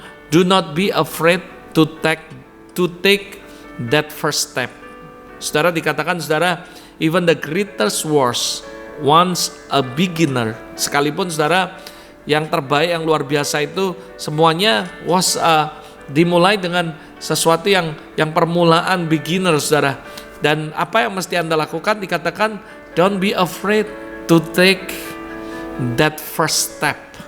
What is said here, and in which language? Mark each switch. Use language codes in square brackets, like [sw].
[en] Do not be afraid to take that first step. [id] Saudara, dikatakan saudara, [en] even the greatest was once a beginner. [id] Sekalipun saudara, yang terbaik, yang luar biasa itu semuanya dimulai dengan sesuatu yang permulaan, beginner saudara. Dan apa yang mesti Anda lakukan? Dikatakan [en] don't be afraid to take that first step.